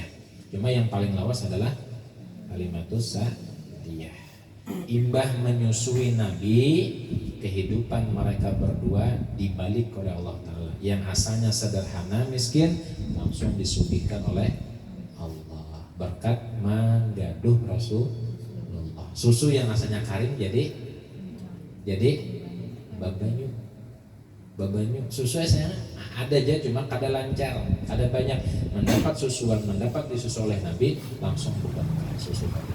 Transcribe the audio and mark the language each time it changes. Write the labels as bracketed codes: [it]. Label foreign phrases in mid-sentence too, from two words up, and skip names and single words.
[bjn] Cuma yang paling lawas adalah Kalimatus Sa'diyah. Imbah menyusui Nabi, kehidupan mereka berdua dibalik oleh Allah Ta'ala. Yang asalnya sederhana miskin langsung disuguhkan oleh Allah berkat menggaduh Rasulullah. Susu yang asalnya karing jadi babanyu. Susu asalnya ada aja cuma kada lancar, ada banyak mendapat susuan, mendapat disusu oleh Nabi langsung berkah susu tadi.